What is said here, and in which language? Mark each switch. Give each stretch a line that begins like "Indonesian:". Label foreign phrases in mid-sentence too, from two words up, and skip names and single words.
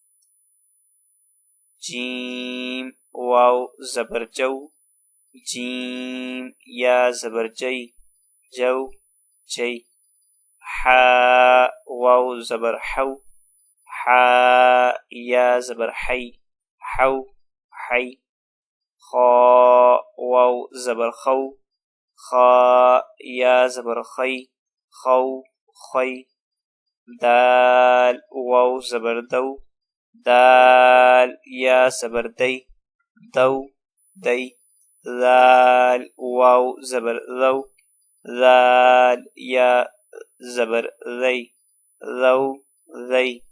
Urdu: جیم واو زبر جو، جیم یا زبر جئی، جو جئی. حا واو زبر حو، حا یا زبر حی، حو حی. خا واو زبر خو، خا یا زبر خی، خو خی. دال واو زبر دو، دال یا زبر دی، دو دی. ذال واو زبر ذو، ذال یا زبر ذی، ذو ذی.